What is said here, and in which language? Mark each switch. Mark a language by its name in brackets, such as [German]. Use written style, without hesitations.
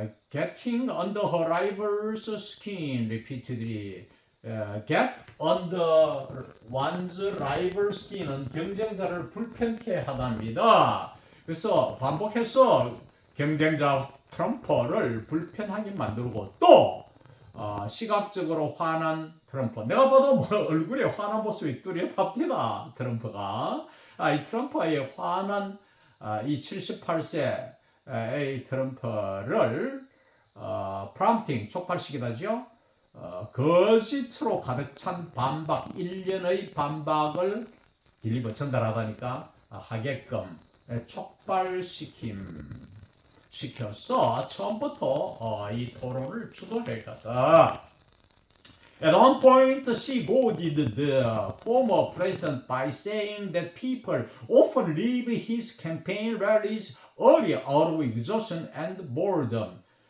[English] Getting under her rival's skin repeatedly. Get under one's rival's skin [Korean] 은 경쟁자를 불편케 하답니다. 그래서 반복해서 경쟁자 트럼프를 불편하게 만들고 또 시각적으로 화난 트럼프. 내가 봐도 뭐 얼굴에 화난 모습이 뚜렷합니다. 트럼프가. 이 트럼프의 화난 이 78세의 트럼프를 프롬프팅, 촉발시키다죠. 거짓으로 가득 찬 반박, 1년의 반박을 딜리버 전달하다니까 하게끔 촉발시켜서 처음부터 이 토론을 주도해갔다. [English] At one point, she goaded the former president by saying that people often leave his campaign rallies early out of exhaustion and boredom.